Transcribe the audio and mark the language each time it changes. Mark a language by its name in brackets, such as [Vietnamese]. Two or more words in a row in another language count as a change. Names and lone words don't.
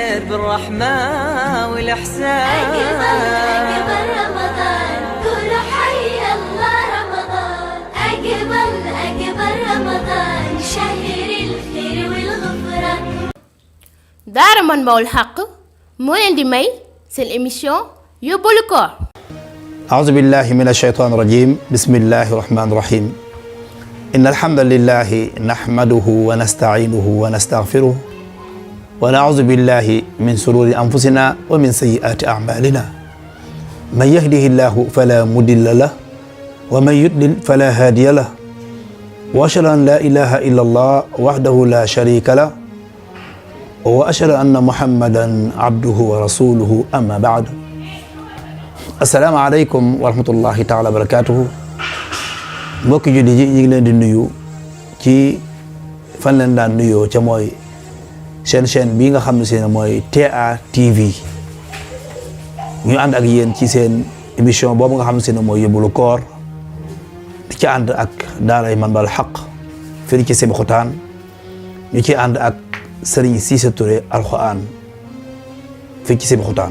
[Arabic] بالرحمة والإحسان. أقبل رمضان قول حي الله رمضان. أقبل رمضان شهر الخير والغفران. [Wolof] daara Manbahoul Haqqh moo leen di may seen émission yóbbalu koor. [Arabic] أعوذ بالله من الشيطان الرجيم بسم الله الرحمن الرحيم إن الحمد لله نحمده ونستعينه ونستغفره ونعوذ بالله من شرور أنفسنا ومن سيئات أعمالنا من يهده الله فلا مضل له ومن يضلل فلا هادي له وأشهد أن لا إله إلا الله وحده لا شريك له وأشهد أن محمدا عبده ورسوله أما بعد السلام عليكم ورحمة الله تعالى وبركاته. [Wolof] mbokki julli ji ñu ngi leen di nuyu ci fan leen daan nuyoo ca mooy seen chaîne bii nga xam ne seen mooy TA TV ñu ànd ak yéen ci seen émission boobu nga xam ne seen mooy yóbbalu koor di ci ànd ak daaray Manbahoul Haqqh fii ci Sébikotane ñu ci ànd ak Serigne Cissé Touré Alxuraan fii ci Sébikotane.